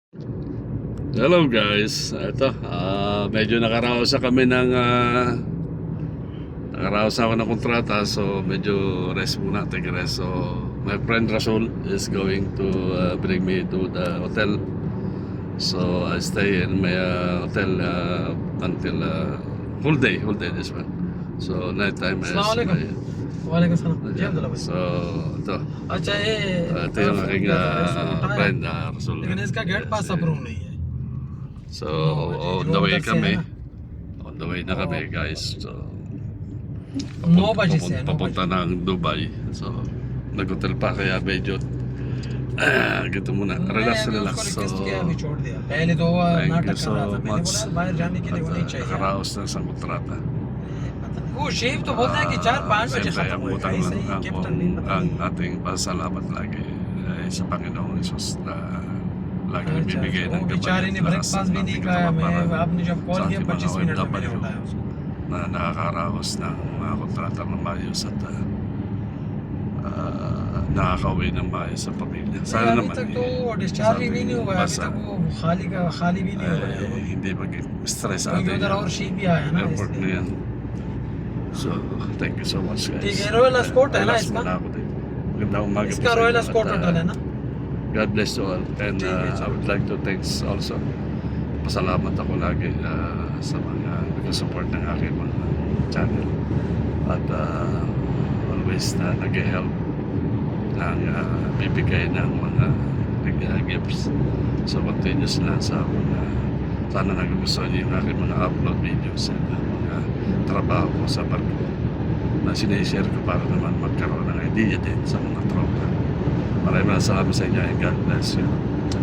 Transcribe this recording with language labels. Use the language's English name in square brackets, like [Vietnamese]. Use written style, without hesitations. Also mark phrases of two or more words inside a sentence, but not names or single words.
[English] Hello guys, [Filipino] ito, medyo nakaraos na kami ng nakaraos ako ng kontrata, so medyo rest muna, [English] take a rest. So my friend Rasul is going to bring me to the hotel, so I stay in my hotel until whole day this one. So night time is [Arabic] وعليكم السلام [Hindi] जी अब्दुल्ला भाई [Filipino] so ito, [Hindi] अच्छा ये [Filipino] ito yung aking friend Rasul. [Hindi] लेकिन इसका [English] gate pass approve [Hindi] नहीं है [Filipino] So [English] on the way [Filipino] kami, [English] on the way [Filipino] na kami guys. So [Hindi] 9 बजे से [Filipino] papunta ng Dubai. So nag-hotel pa kaya medyo gitu muna, relax. So [Hindi] अभी छोड़ दिया पहले तो वो [English] thank [Hindi] नाटक [English] you [Hindi] कर रहा था [English] so [Hindi] मैंने [English] much. [Hindi] बोला बाहर जाने के लिए वो नहीं चाहिए [Filipino] Nakaraos na sa kontrata. [Hindi] वो शेफ तो बोलता है कि 4-5 बजे [Filipino] Siyempre, [Hindi] खत्म [Filipino] ang [Hindi] होएगा [Filipino] utang [Hindi] ऐसे ही कैप्टन नहीं पता [Filipino] ang [Hindi] नहीं [Filipino] ating pasalamat lagi sa Panginoong Jesus na lagi [Hindi] अच्छा, [Filipino] nagbibigay [Hindi] वो [Filipino] ng [Hindi] बेचारे ने ब्रेकफास्ट भी नहीं खाया मैं आपने जब कॉल किया 25 मिनट में मैंने उठाया उसको [Filipino] na nakakaraos ng mga kontrata ng maayos at nakakauwi ng maayos sa pamilya. Sana [Hindi] अभी [Filipino] naman [Hindi] तक तो डिस्चार्ज ही नहीं हुआ है अभी तक वो खाली भी नहीं हुआ है [Filipino] hindi maging stress [Hindi] क्योंकि [Filipino] atin [Hindi] उधर और शेफ भी आया ना [Filipino] airport na [Hindi] इसलिए [Filipino] yan. [English] So, thank you so much guys. [Hindi] ठीक है रॉयल एस्कॉर्ट है ना [Filipino] Relax [Hindi] इसका [Filipino] muna ako din. Magandang umaga po [Hindi] इसका [Filipino] sa [Hindi] रॉयल [Filipino] inyo [Hindi] एस्कॉर्ट [Filipino] at, [Hindi] होटल है ना [English] God bless you all. And [Hindi] ठीक है, [English] I would like to thanks also. [Filipino] Pasalamat ako lagi sa mga nag-support ng aking mga channel. At always na nag-help ng bibigay ng mga gifts. So continuous lang sa mga sana nagugustuhan niyo yung aking mga [English] upload videos [Filipino] at mga trabaho ko sa barko na sinishare ko para naman magkaroon ng idea din sa mga tropa. Maraming salamat sa inyo [English] and God bless you.